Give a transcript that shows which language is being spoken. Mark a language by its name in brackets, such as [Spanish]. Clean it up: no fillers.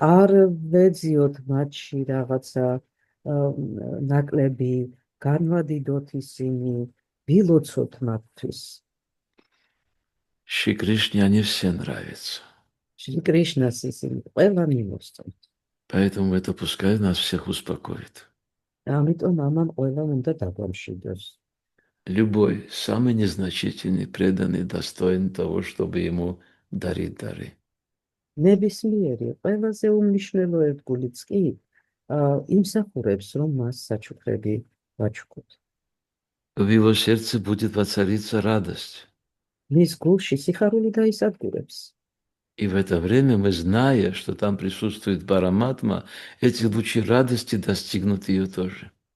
[Georgian] არ ვეძიოთ მათში რაღაცა ნაკლები, განვადიდოთ ისინი, ვილოცოთ მათთვის. [Russian] Шри Кришне они все нравятся. [Georgian] შრი კრიშნას ისინი ყველა მიმოსწონთ. [Russian] Поэтому это пускай нас всех успокоит. [Georgian] ამიტომ ამან ყველა უნდა დაგვამშვიდოს. [Russian] Любой, самый незначительный, преданный, достоин того, чтобы ему дарить дары. [Georgian] ნებისმიერი ყველაზე უმნიშვნელო ერთგულიც კი იმსახურებს, რომ მას საჩუქრები ვაჩუქოთ. [Russian] В его сердце будет воцариться радость. [Georgian] მის გულში სიხარული დაისადგურებს. [Russian] И в это время мы, зная, что там присутствует Параматма, эти лучи радости достигнут ее тоже.